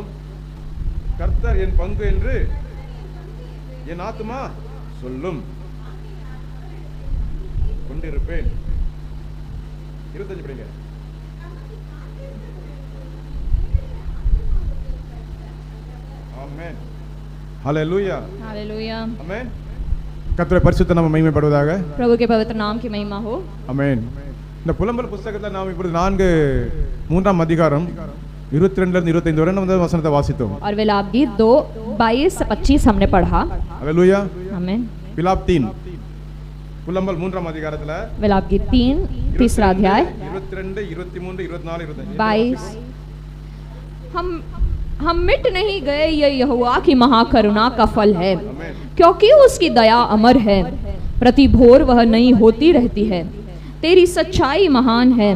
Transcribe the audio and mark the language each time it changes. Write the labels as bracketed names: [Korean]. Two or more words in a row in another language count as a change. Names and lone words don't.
[Tamil] கர்த்தர் என் பங்கு என்று என் ஆத்துமா சொல்லும், கொண்டிருப்பேன். 25 படிங்க. ஆமென். ஹalleluya. [Hindi] हालेलुया. [Tamil] ஆமென். கர்த்தருடைய பரிசுத்த நாமம் மகிமைப்படுவதாக. [Hindi] प्रभु के पवित्र नाम की महिमा हो. [Tamil] ஆமென். இந்த புலம்பல் புத்தகத்துல நாம் இப்பொழுது 3ஆம் அதிகாரம் 22 ல இருந்து 25 வரை நம்ம வசனத்தை வாசித்தோம். [Hindi] और विलाप गीत 2 22 से 25 हमने पढ़ा. [Tamil] ஹalleluya. [Hindi] आमेन. [Tamil] விலாப் 3 புலம்பல் 3ஆம் அதிகாரத்துல [Hindi] विलाप गीत 3 तीसरा अध्याय 22, 23, 24, 25 22. हम मिट नहीं गए, ये यहोवा की महाकरुणा का फल है, क्योंकि उसकी दया अमर है, प्रति भोर वह नई होती रहती है, तेरी सच्चाई महान है.